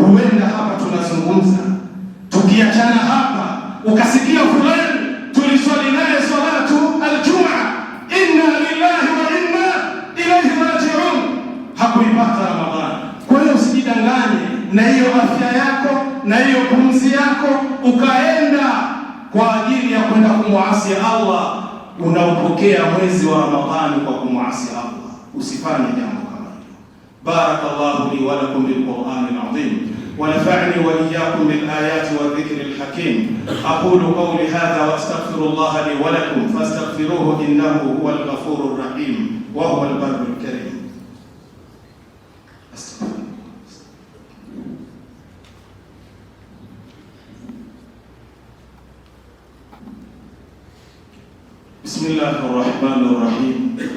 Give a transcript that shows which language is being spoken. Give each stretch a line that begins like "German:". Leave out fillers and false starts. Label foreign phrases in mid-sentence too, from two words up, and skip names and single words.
Swahili: Huenda hapa tunazungumza, tukiachana hapa ukasikia fulani tuliswali naye
Arabic: صلاة الجمعة, إنا لله وإنا إليه راجعون,
Swahili: hakuipata Ramadhani. Kwa hiyo usijidanganye na hiyo afya yako na hiyo pumzi yako ukaenda kwa ajili ya kwenda kumuasi Allah, unaupokea mwezi wa Ramadhani kwa kumuasi Allah. Usifanye jambo kama hilo.
Arabic: بارك الله لي ولكم بالقرآن العظيم ونفعني وإياكم بالآيات والذكر الحكيم. أقول قولي هذا وأستغفر الله لي ولكم فاستغفروه إنه هو الغفور الرحيم وهو البر الكريم. بسم الله الرحمن الرحيم.